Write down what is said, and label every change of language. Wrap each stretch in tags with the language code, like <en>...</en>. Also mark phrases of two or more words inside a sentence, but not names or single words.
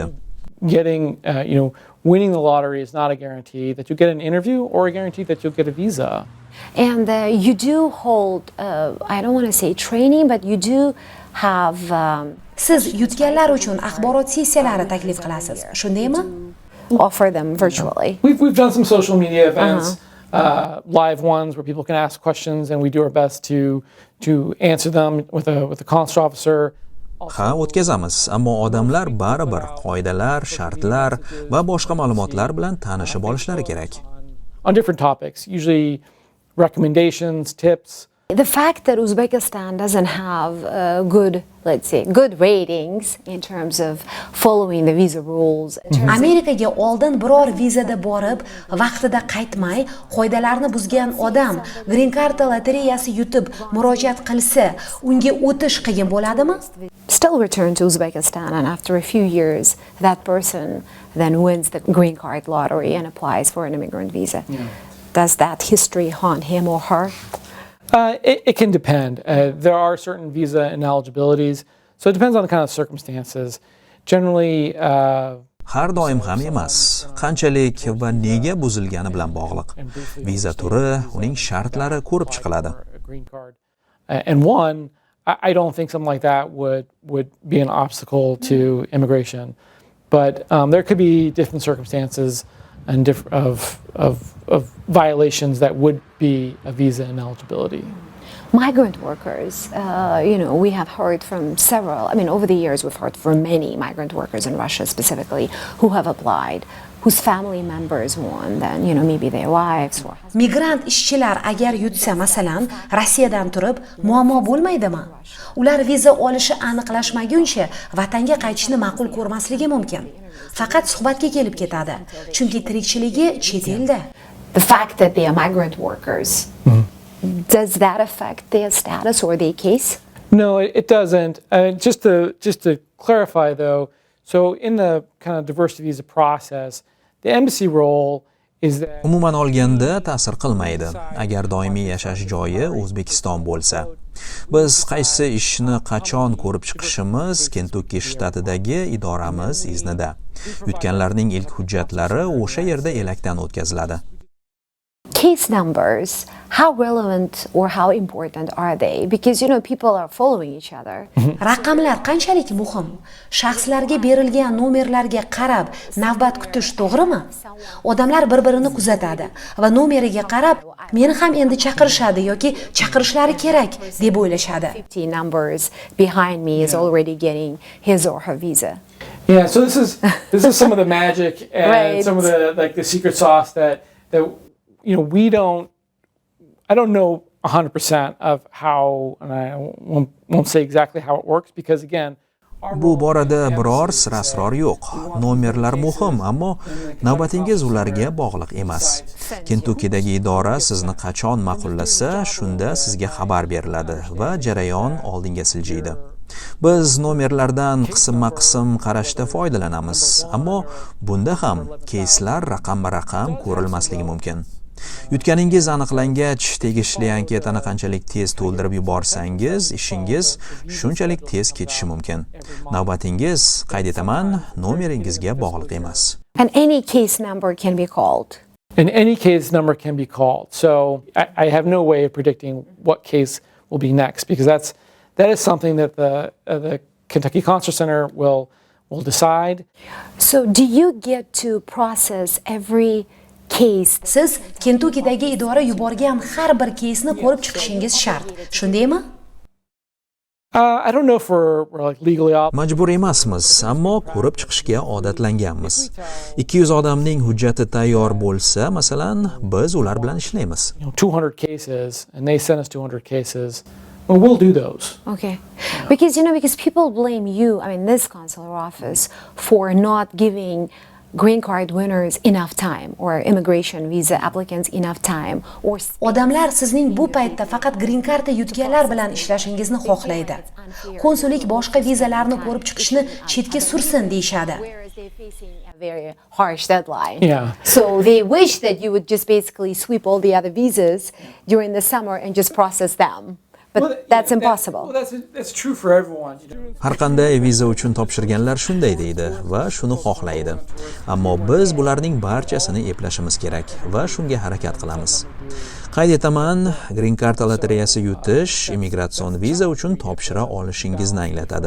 <en>Getting, winning the lottery is not a guarantee that you get an interview or a guarantee that you'll get a visa. And you do hold, I don't want to say training, but you do have.</en> <uz>Siz yutganlar uchun axborot sessiyalari taklif qilasiz, shundaymi?</uz> <en>Offer them virtually. We've done some social media events, live ones where people can ask questions, and we do our best to answer them with a consular officer.</en> <uz>Ha, o'tkazamiz, ammo odamlar baribir qoidalar, shartlar va boshqa ma'lumotlar bilan tanishib olishlari kerak.</uz> <en>On different topics, usually recommendations, tips, The fact that Uzbekistan doesn't have good, let's say, good ratings in terms of following the visa rules.</en> <uz>Amerikaga oldin biror vizada borib, vaqtida qaytmay, qoidalarni buzgan odam Grin-karta lotereyasi yutib murojaat qilsa, unga o'tish qiyin bo'ladimi?</uz> <en>Still return to Uzbekistan, and after a few years, that person then wins the green card lottery and applies for an immigrant visa. Does that history haunt him or her? It can depend. There are certain visa ineligibilities, so it depends on the kind of circumstances. Generally,</en> <uz>Har doim ham emas. Qanchalik va nega buzilgani bilan bog'liq. Viza turi, uning shartlari ko'rib chiqiladi.</uz> <en>And one, I don't think something like that would be an obstacle to immigration, but there could be different circumstances and of violations that would be a visa ineligibility. Migrant workers, we have heard from several, over the years we've heard from many migrant workers in Russia specifically who have applied, whose family members won, then, maybe their wives or husbands.</en> <uz>Migrant ishchilar agar yutsa, masalan, Rossiyadan turib, muammo bo'lmaydimi? Ular viza olishi aniqlashmaguncha vatanga qaytishni ma'qul ko'rmasligi mumkin. Faqat suhbatga kelib ketadi, chunki tirikchiligi chet elda.</uz> <en>The fact that they are migrant workers, does that affect their status or their case? No, it doesn't. Just to clarify, though, so in the kind of diversity visa process, the embassy role is that.</en> <uz>Umuman olganda ta'sir qilmaydi, agar doimiy yashash joyi O'zbekiston bo'lsa. Biz qaysi ishni qachon ko'rib chiqishimiz Kentukki shtatidagi idoramiz iznida. Yutganlarning ilk hujjatlari o'sha yerda elakdan o'tkaziladi.</uz> <en>Case numbers, how relevant or how important are they? Because, people are following each other.</en> <uz>Raqamlar qanchalik muhim? Shaxslarga berilgan nomerlarga qarab navbat kutish to'g'rimi? Odamlar bir-birini kuzatadi va nomeriga qarab, meni ham endi chaqirishadi yoki chaqirishlari kerak deb o'ylashadi.</uz> <en>50 numbers behind me is already getting his or her visa. Yeah, so this is some of the magic and Right. some of the secret sauce that I don't know 100% of how, and I won't say exactly how it works because again,</en> <uz>Bu borada biror sir-asror yo'q. Nomerlar muhim, ammo navbatingiz ularga bog'liq emas. Kentukkidagi idora sizni qachon ma'qullasa, shunda sizga xabar beriladi va jarayon oldinga siljiydi. Biz nomerlardan qisma-qism qarashda foydalanamiz, ammo bunda ham keyslar raqam-raqam ko'rilmasligi mumkin. Yutganingiz aniqlangach, tegishli anketani qanchalik tez to'ldirib yuborsangiz, ishingiz shunchalik tez ketishi mumkin. Navbatingiz, qayd etaman, nomeringizga bog'liq emas.</uz> <en>And any case number can be called. and any case number can be called. So I have no way of predicting what case will be next because that is something that the Kentucky Consular Center will decide. So do you get to process every case?</en> <uz>Siz Kentukkidagi idora yuborgan har bir keysni ko'rib chiqishingiz shart. Shundaymi?</uz> <en>I don't know if we're like legally obligated.</en> <uz>Majbur emasmiz, ammo ko'rib chiqishga odatlanganmiz. 200 odamning hujjati tayyor bo'lsa, masalan, biz ular bilan ishlaymiz.</uz> <en>200 cases, and they send us 200 cases. Well, we'll do those. Okay. Because people blame you, this consular office, for not giving green card winners enough time or immigration visa applicants enough time or</en> <uz>Odamlar sizning bu paytda faqat Grin-karta yutganlar bilan ishlashingizni xohlaydi. Konsullik boshqa vizalarni ko'rib chiqishni chetga sursin deyshadi.</uz> <en>whereas they're facing a very harsh deadline. Yeah. So they wish that you would just basically sweep all the other visas during the summer and just process them. But that's impossible. That's true for everyone.</en> <uz>Har qanday viza uchun topshirganlar shunday deydi va shuni xohlaydi. Ammo biz bularning barchasini eplashimiz kerak va shunga harakat qilamiz. Qayd etaman, Grin-karta lotereyasi yutish immigratsion viza uchun topshira olishingizni anglatadi.</uz>